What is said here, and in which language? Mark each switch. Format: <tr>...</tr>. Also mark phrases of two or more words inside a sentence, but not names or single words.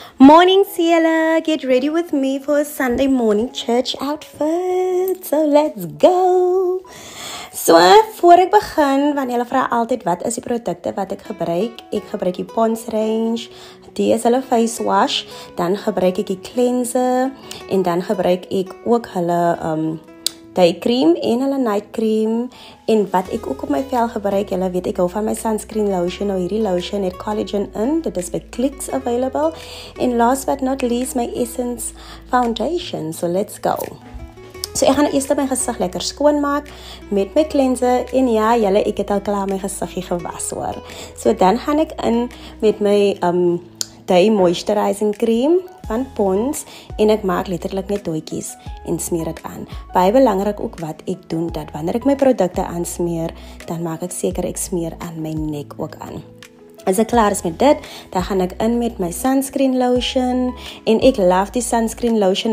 <en>Morning, Ciela. Get ready with me for a Sunday morning church outfit. So let's go. So,</en> <af>voor ek begin, want julle vra altyd wat is die produkte wat ek gebruik. Ek gebruik die Pond's range, die is hulle</af> <en>face wash,</en> <af>dan gebruik ek die cleanser en dan gebruik ek ook hulle</af> <en>day cream</en> <af>en hulle</af> <en>night cream.</en> <af>En wat ek ook op my vel gebruik, julle weet ek hou van my</af> <en>sunscreen lotion.</en> <af>Nou hierdie lotion het collagen in, dit is by Clicks available.</af> <en>En last but not least, my Essence foundation. So let's go.</en> <af>So ek gaan eers my gesig lekker skoon maak met my cleanser. En ja, julle, ek het al klaar my gesiggie gewas hoor. So dan gaan ek in met my</af> <en>day moisturizing cream</en> <af>van Pond's en ek maak letterlik net doetjies en smeer dit aan. Baie belangrik ook wat ek doen, dat wanneer ek my produkte aansmeer, dan maak ek seker ek smeer aan my nek ook aan. As ek klaar is met dit, dan gaan ek in met my</af> <en>sunscreen lotion</en> <af>en ek love die</af> <en>sunscreen lotion.</en>